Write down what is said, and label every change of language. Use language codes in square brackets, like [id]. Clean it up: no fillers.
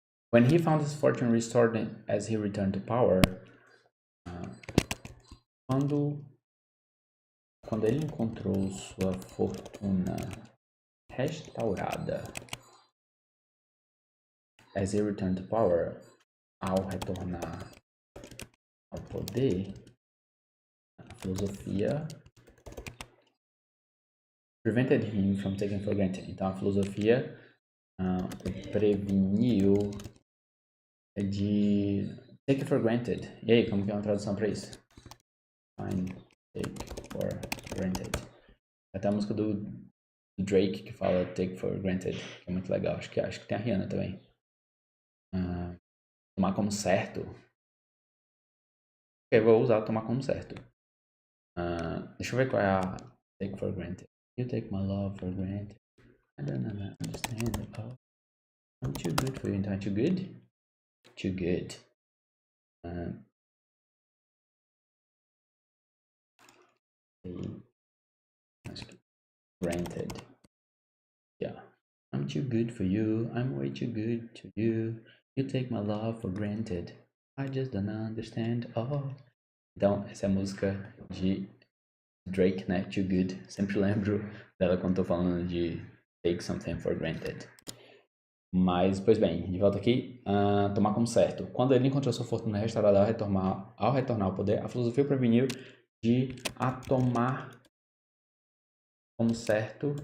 [en] When he found his fortune restored as he returned to power, [pt] quando ele encontrou sua fortuna restaurada, [en] as he returned to power, [pt] ao retornar ao poder, a filosofia [en] prevented him from taking for granted. [pt] Então a filosofia O preveniu é de [en] take for granted. [pt] E aí, como que é uma tradução para isso? [en] Fine, take for granted. [pt] Até a música do Drake que fala [en] take for granted, [pt] que é muito legal. Acho que tem a Rihanna também. Tomar como certo. Eu vou usar tomar como certo. Deixa eu ver qual é a [en] take for granted. You take my love for granted. I don't understand it. Oh, I'm too good for you. [pt] Então, [en] too good? Too good. [pt] Acho que [en] granted. Yeah. I'm too good for you. I'm way too good to you. You take my love for granted. I just don't understand. Oh. [pt] Então, essa é a música de Drake, né? Too Good. Sempre lembro dela quando tô falando de [en] take something for granted. [pt] Mas, pois bem, de volta aqui. Tomar como certo. Quando ele encontrou sua fortuna restaurada ao retornar ao poder, a filosofia preveniu de a tomar como certo.